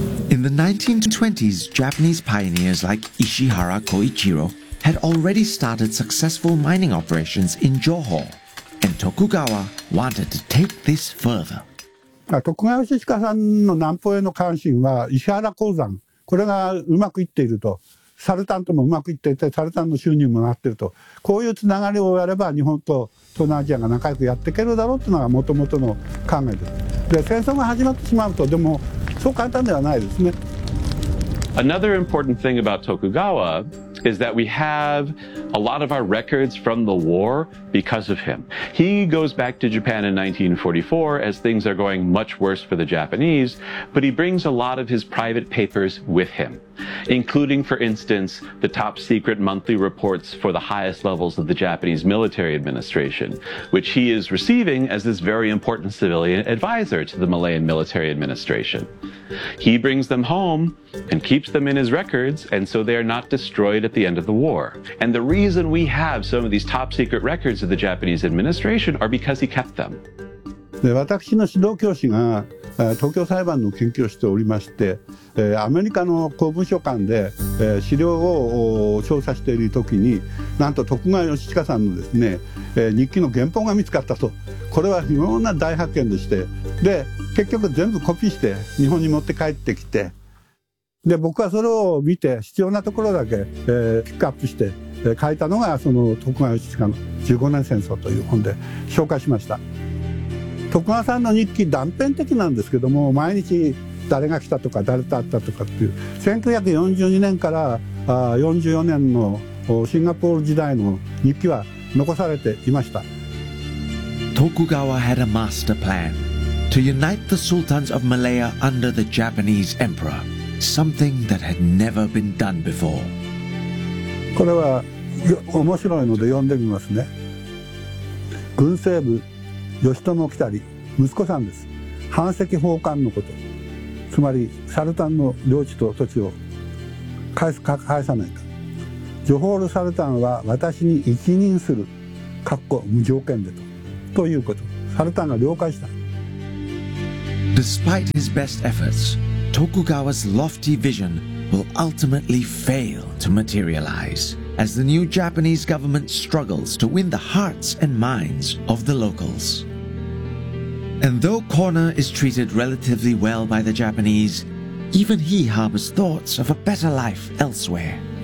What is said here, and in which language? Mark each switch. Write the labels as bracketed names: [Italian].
[English] In the 1920s, Japanese pioneers like Ishihara Koichiro had already started successful mining operations in Johor, and Tokugawa wanted to take this further. Tokugawa Ishihara's interest in the Nampo was Ishihara Kozan. [Japanese] これがうまくいっていると、サルタンともうまくいっていて、サルタンの収入もなっていると、こういうつながりをやれば、日本と東南アジアが仲良くやっていけるだろうというのがもともとの考えです。で、戦争が始まってしまうと、でも、そう簡単ではないですね。 [English] Another important thing about Tokugawa is that we have a lot of our records from the war because of him. He goes back to Japan in 1944 as things are going much worse for the Japanese, but he brings a lot of his private papers with him, including, for instance, the top secret monthly reports for the highest levels of the Japanese military administration, which he is receiving as this very important civilian advisor to the Malayan military administration. He brings them home and keeps them in his records, and so they are not destroyed at the end of the war. And the reason we have some of these top secret records of the Japanese administration are because he kept them. [Japanese] アメリカの公文書館で資料を調査しているときに、なんと徳川義親さんのですね、日記の原本が見つかったと。これはいろんな大発見でして、で結局全部コピーして日本に持って帰ってきて、で僕はそれを見て必要なところだけピックアップして書いたのが、その徳川義親の15年戦争という本で紹介しました。徳川さんの日記断片的なんですけども、毎日誰が来たとか誰と会ったとかっていう、1942年から44年のシンガポール時代の日記は残されていました。 [English] Tokugawa had a master plan to unite the sultans of Malaya under the Japanese emperor, something that had never been done before. [Japanese] これは面白いので読んでみますね。軍政部義朝来たり息子さんです。藩籍奉還のこと。つまりサルタンの領地と土地を返すか返さないか、ジョホールサルタンは私に一任する、かっこ無条件でと、ということ、サルタンが了解した。 [English] Despite his best efforts, Tokugawa's lofty vision will ultimately fail to materialize as the new Japanese government struggles to win the hearts and minds of the locals. And though Corner is treated relatively well by the Japanese, even he harbors thoughts of a better life elsewhere.